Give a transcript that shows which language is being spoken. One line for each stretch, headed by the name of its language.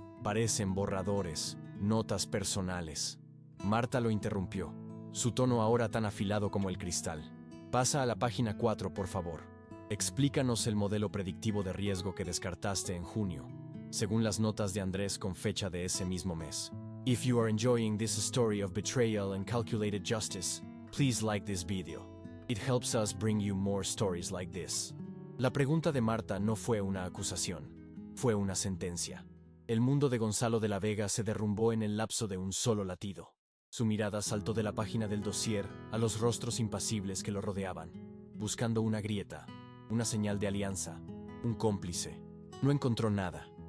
Spanish: Parecen borradores, notas personales. Marta lo interrumpió, su tono ahora tan afilado como el cristal. Pasa a la página 4, por favor. Explícanos el modelo predictivo de riesgo que descartaste en junio, según las notas de Andrés con fecha de ese mismo mes.
English: If you are enjoying this story of betrayal and calculated justice, please like this video. It helps us bring you more stories like this.
Spanish: La pregunta de Marta no fue una acusación, fue una sentencia. El mundo de Gonzalo de la Vega se derrumbó en el lapso de un solo latido. Su mirada saltó de la página del dossier a los rostros impasibles que lo rodeaban, buscando una grieta, una señal de alianza, un cómplice. No encontró nada.